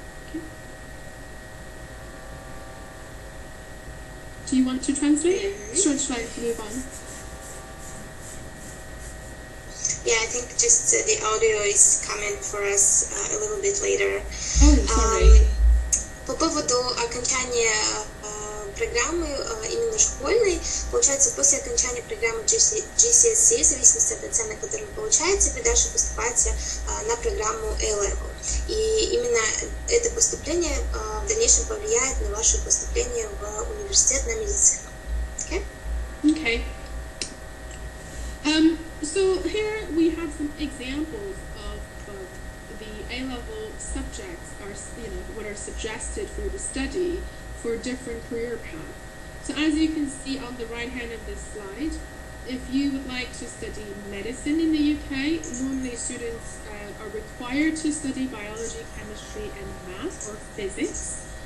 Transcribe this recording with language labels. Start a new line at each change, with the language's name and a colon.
English: Okay. Do you want to translate? Should I move on? Yeah, I think just the audio is coming for us a little bit later. Oh, sorry.
Russian: По поводу окончания программы именно школьной, получается, после окончания программы GCSE, в зависимости от оценок, которые вы получаете, вы дальше поступаете на программу A-Level. И именно это поступление в дальнейшем повлияет на ваше поступление в университет на медицину.
English: Okay? Okay. So here we have some examples of the A-level subjects are, what are suggested for the study for different career paths. So as you can see on the right hand of this slide, if you would like to study medicine in the UK, normally students are required to study biology, chemistry, and math or physics.